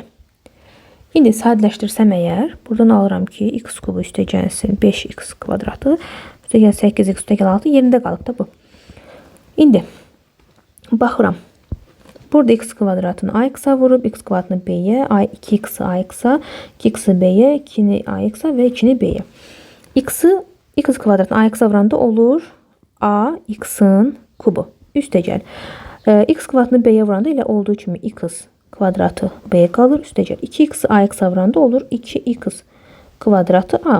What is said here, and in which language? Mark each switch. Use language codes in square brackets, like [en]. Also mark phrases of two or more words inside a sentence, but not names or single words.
[az] İndi sadələşdirsəm əgər, buradan alıram ki, x kubu üstə gəlsin 5x kvadratı, üstə gəl 8x, üstə gəl 6, yerində qalıb da bu. İndi baxıram. Burada x kvadratını ax-a vurub, x kvadratını b-yə, 2x-i ax-a, 2x-i b-yə, 2-ni ax-a və 2-ni b-yə. X kvadratını ax-a vuranda olur ax-ın kubu. Üstə gəl. X kvadratını b-yə vuranda elə olduğu kimi x kvadratı b qalır. Üstə gəl 2x ax-a vuranda olur 2x kvadratı a.